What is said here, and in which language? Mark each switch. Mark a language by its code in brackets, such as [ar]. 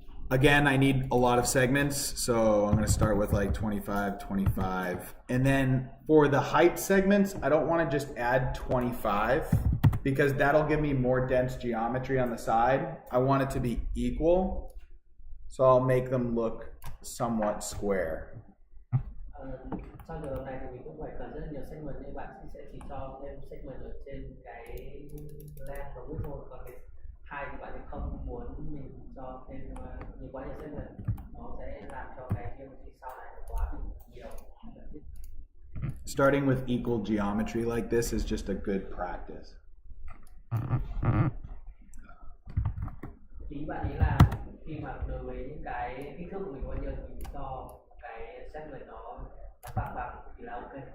[en] Again, I need a lot of segments, so I'm going to start with like 25, 25. And then for the height segments, I don't want to just add 25 because that'll give me more dense geometry on the side. I want it to be equal, so I'll make them look somewhat square. [vi] Trong trường hợp này thì mình cũng phải cần rất là nhiều segment, nên bạn sẽ chỉ cho thêm segment ở trên cái length và width thôi, còn cái height thì bạn thì không muốn mình cho thêm nhiều quá nhiều segment, nó sẽ làm cho cái geometry sau này nó quá nhiều. [en] Starting with equal geometry like this is just a good practice. [vi] Ý bạn ý là khi mà đối với những cái kích thước của mình bao nhiêu thì mình cho cái segment nó bằng thì là ok.